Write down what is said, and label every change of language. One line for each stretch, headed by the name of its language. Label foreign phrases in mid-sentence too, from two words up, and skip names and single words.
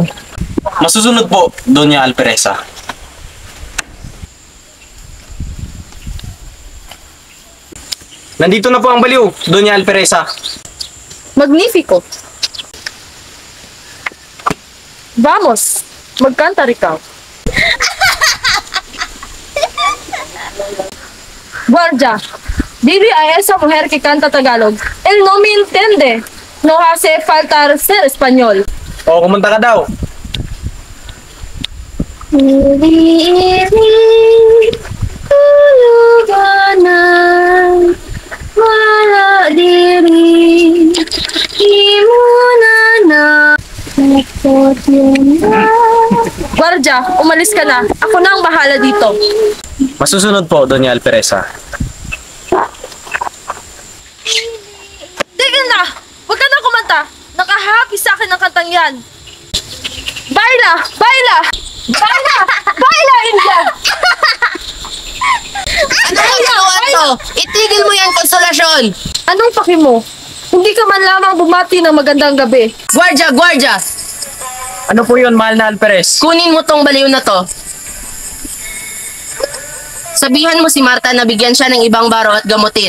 Filipino: Masusunod po, Doña Alperesa. Nandito na po ang baliw, Doña Alperesa.
Spanish: Magnifico. Vamos,
Filipino: magkanta ikaw.
Spanish: Guardia, diri a esa mujer que canta Tagalog. Él no me entiende. No hace falta ser español.
Filipino: O, kumunta ka daw. Wala diri, Guardia, umalis ka na. Ako na ang bahala dito. Masusunod po, Doña Alperesa. Tigil na! Huwag ka na kumanta! Nakahappy sa akin ang kantang yan!
Spanish: Baila! Baila! Baila! Baila, India!
Filipino: Ano ang ginawa to? Itigil mo yan, Konsolasyon! Anong paki mo? Hindi ka man lamang bumati ng magandang gabi.
Spanish: Guardia! Guardia!
Filipino: Ano po yun, mahal na Alperes? Kunin mo tong baliw na to. Sabihan mo si Marta na bigyan siya ng ibang baro at gamutin.